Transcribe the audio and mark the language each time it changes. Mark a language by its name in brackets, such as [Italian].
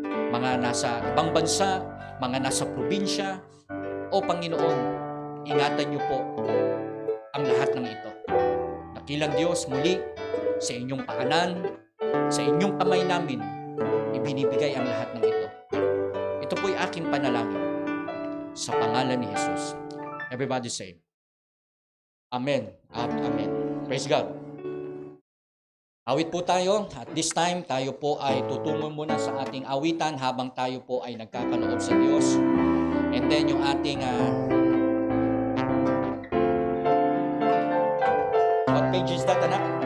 [Filipino] Mga nasa ibang bansa, mga nasa probinsya, o Panginoon, ingatan niyo po ang lahat ng ito. Dakilang Diyos, muli, sa inyong paanan, sa inyong kamay namin, ibinibigay ang lahat ng ito. Ito po'y aking panalangin sa pangalan ni Jesus. [English] Everybody say, Amen at Amen. Praise God. [Filipino] Awit po tayo. [English] At this time, [Filipino] tayo po ay tutungo muna sa ating awitan habang tayo po ay nagkakaloob sa Diyos. [English] And then [Filipino] yung ating [English] what page is that, anak?